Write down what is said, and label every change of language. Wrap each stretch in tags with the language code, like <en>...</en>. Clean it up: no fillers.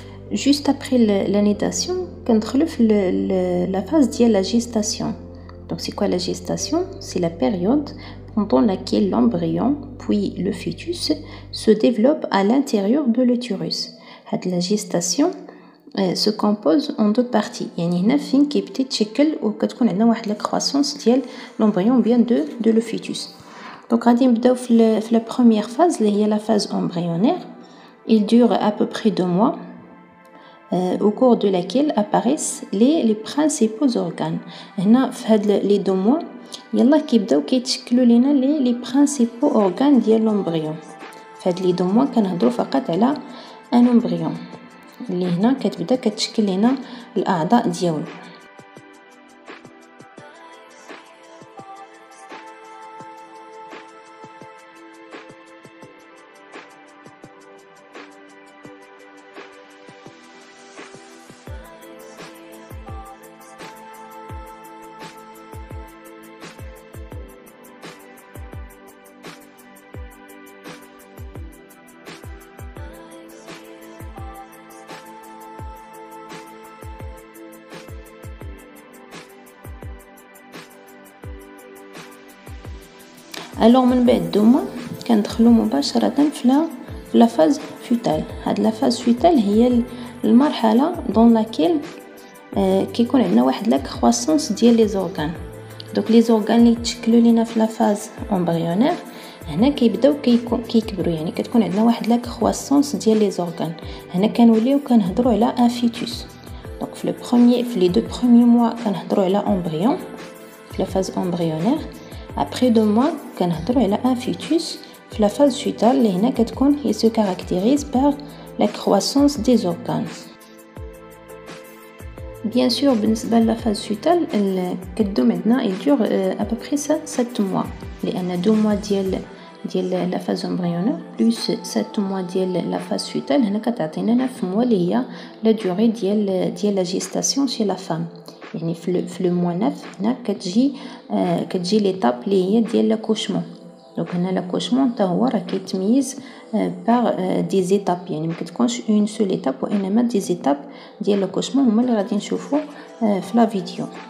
<fr>juste après la natation كندخلوا في la phase ديال la gestation. Donc c'est quoi la gestation? C'est la période pendant laquelle l'embryon puis le fœtus se développe à l'intérieur de l'utérus. La gestation se compose en deux parties.</fr> <ar>يعني هنا فين كيبدا يتشكل وكتكون عندنا واحد لا croissance ديال l'embryon bien de le fœtus.</ar> <fr>Donc غادي نبداو في la première phase اللي هي la phase embryonnaire. Il dure à peu près 2 mois. Au cours de laquelle apparaissent les principaux organes.</fr> <ar>هنا في هاد les 2 mois يلا كيبداو كيتشكلوا لينا les principaux organes ديال l'embryon. في هاد les 2 mois كنهضروا فقط على un embryon اللي هنا كتبدا كتشكل لينا الاعضاء ديالو.</ar> <fr>Alors من بعد 2 mois كندخلوا مباشرة في la phase fœtale. هاد la phase fœtale هي المرحلة dans laquelle كيكون عندنا واحد la croissance ديال les organes.</fr> <ar>Donc les organes اللي يتشكلوا لينا في la phase embryonnaire هنا كيبداو كيكبروا يعني كتكون عندنا واحد la croissance ديال les organes. هنا كنوليو كنهضروا على un fœtus.</ar> <fr>Donc في les 2 premiers mois كنهضروا على embryon في la phase embryonnaire. Après 2 mois كنهضروا على un fœtus في la phase fœtale اللي هنا كتكون il se caractérise par la croissance des organes. Bien sûr بالنسبة ل la phase fœtale كدوم عندنا il dure à peu près 7 mois لأن 2 mois ديال la phase embryonnaire plus 7 mois ديال la phase fœtale هنا كتعطينا 9 mois اللي هي la durée ديال la gestation chez la femme.</fr> <ar>يعني في le mois 9 هنا كتجي ليطاب اللي هي ديال لاكوشمون. دونك هنا لاكوشمون حتى هو راه كيتميز بار دي زيتاب يعني ما كتكونش اون سول ايتاب وانما دي زيتاب ديال لاكوشمون هما اللي غادي نشوفوا في لا فيديو.</ar>